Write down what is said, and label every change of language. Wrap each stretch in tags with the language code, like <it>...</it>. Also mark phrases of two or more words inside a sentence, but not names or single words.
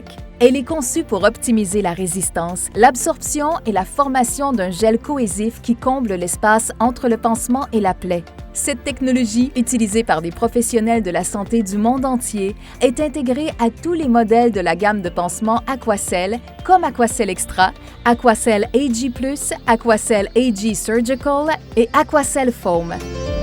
<fr>Elle est conçue pour optimiser la résistance, l'absorption et la formation d'un gel cohésif qui comble l'espace entre le pansement et la plaie. Cette technologie, utilisée par des professionnels de la santé du monde entier, est intégrée à tous les modèles de la gamme de pansements Aquacel, comme Aquacel Extra, Aquacel AG+, Aquacel AG Surgical et Aquacel Foam.</fr>